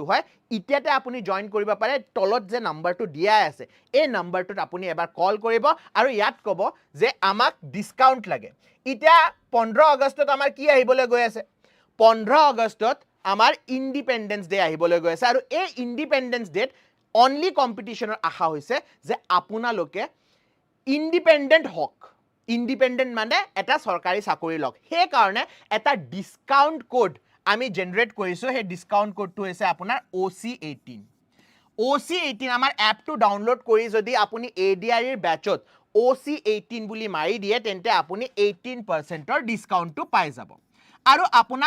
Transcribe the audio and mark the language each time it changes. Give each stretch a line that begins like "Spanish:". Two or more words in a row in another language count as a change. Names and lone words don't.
Assamese: হয় ইতিয়াতে আপুনি জয়েন কৰিব পাৰে তলত যে নাম্বাৰটো দিয়া আছে এই নাম্বাৰটোত আপুনি এবাৰ কল কৰিব আৰু ইয়াত ক'ব যে আমাক ডিসকাউন্ট লাগে ইটা 15 আগষ্টত আমাৰ কি আহিবলৈ গৈ আছে 15 আগষ্টত আমাৰ
English: Independence Day
Assamese: আহিবলৈ গৈ আছে আৰু এই
English: Independence Day only competition
Assamese: আশা হৈছে যে আপোনালোকে ইন্ডিপেন্ডেন্ট হক ইন্ডিপেন্ডেন্ট মানে এটা সৰকাৰি চাকৰি লক হে কাৰণে এটা
English: discount code
Assamese: আমি জেনাৰেট কৰিছো হে
English: discount code
Assamese: হৈছে আপোনাৰ OC18 OC18 আমাৰ
English: app download
Assamese: কৰি যদি আপুনি ADRE এর ব্যাচত OC18 বুলি মাৰি দিয়ে তেন্তে আপুনি 18% ৰ ডিসকাউন্টটো পাই যাব আৰু আপোনাক